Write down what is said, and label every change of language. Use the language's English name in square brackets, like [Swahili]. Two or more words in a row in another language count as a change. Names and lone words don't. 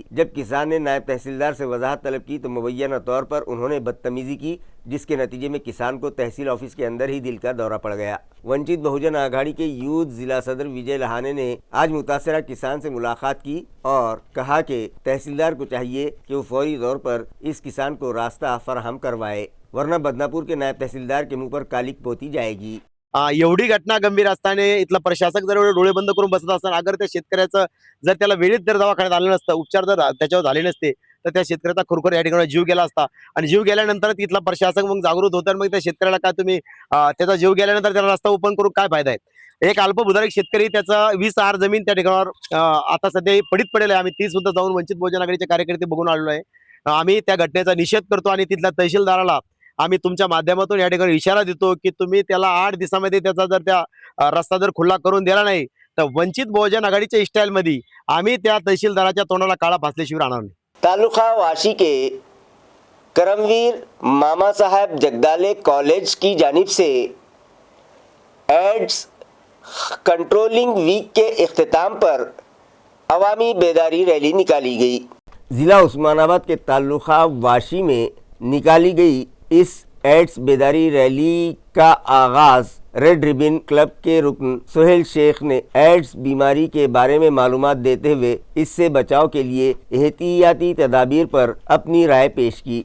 [Urdu] جب کسان نے نائب تحصیلدار سے وضاحت طلب کی تو مبینہ طور پر انہوں نے بدتمیزی کی، جس کے نتیجے میں کسان کو تحصیل آفس کے اندر ہی دل کا دورہ پڑ گیا۔ ونچت بہوجن آگھاڑی کے یوتھ ضلع صدر وجے لہانے نے آج متاثرہ کسان سے ملاقات کی اور کہا کہ تحصیلدار کو چاہیے کہ وہ فوری طور پر اس کسان کو راستہ فراہم کروائے، ورنہ بدناپور کے نائب تحصیلدار کے منہ پر کالک پوتی جائے گی۔ [Marathi] एवढी घटना गंभीर असताना इथला प्रशासक जर एवढे डोळे बंद करून बसत असताना अगर त्या शेतकऱ्याचं जर त्याला वेळीच जर दवाखान्यात आलं नसतं, उपचार जर त्याच्यावर झाले नसते, तर त्या शेतकऱ्याचा खरोखर या ठिकाणी जीव गेला असता। आणि जीव गेल्यानंतर तिथला प्रशासक मग जागृत होतं आणि मग त्या शेतकऱ्याला काय तुम्ही त्याचा जीव गेल्यानंतर त्याला रस्ता ओपन करून काय फायदा आहे। एक अल्पभूधारक शेतकरी त्याचा 20 आर जमीन त्या ठिकाणावर आता सध्या पडीत पडेल आहे। आम्ही ती सुद्धा जाऊन वंचित बहुजन आघाडीचे कार्यकर्ते बघून आलेलो आहे। आम्ही त्या घटनेचा निषेध करतो आणि तिथल्या तहसीलदाराला आम्ही तुमच्या माध्यमातून या ठिकाणी इशारा देतो की तुम्ही त्याला 8 दिवसामध्ये त्याचा जर त्या रस्ता जर खुला करून दिला नाही तर वंचित बहुजन आघाडीच्या स्टाईल मध्ये आम्ही त्या तहसीलदाराच्या तोंडाला काळा फासल्याशिवाय राहणार नाही। [Urdu] تعلقہ واشی کے کرمویر ماما صاحب جگدالے کالج کی جانب سے [English] AIDS Controlling Week [Urdu] کے اختتام پر عوامی بیداری ریلی نکالی گئی. ضلع عثمان آباد کے تعلقہ واشی میں نکالی گئی اس ایڈز بیداری ریلی کا آغاز ریڈ ربن کلب کے رکن سہیل شیخ نے ایڈز بیماری کے بارے میں معلومات دیتے ہوئے اس سے بچاؤ کے لیے احتیاطی تدابیر پر اپنی رائے پیش کی.